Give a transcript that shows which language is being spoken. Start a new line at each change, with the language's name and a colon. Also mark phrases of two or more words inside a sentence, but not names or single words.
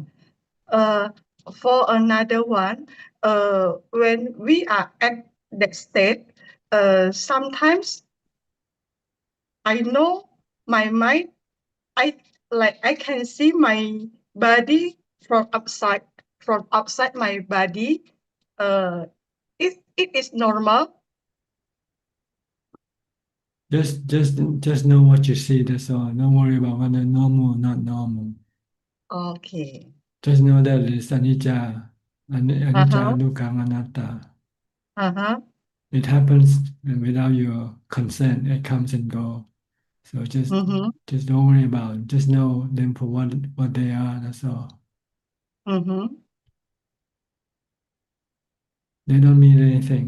English: Uh, for another one, when we are at that state, sometimes I know my mind, I can see my body from outside my body. Uh, it is normal. Just know what you see. That's all. Don't worry about whether normal or not normal. Okay. Just know that it's
Pali: anicca, anicca, Uh-huh. dukkha, anatta. Uh-huh.
English: It happens without your consent. It comes and go. So Mm-hmm. just don't worry about it. Just know them for what they are. That's all. Mm-hmm. They don't mean anything.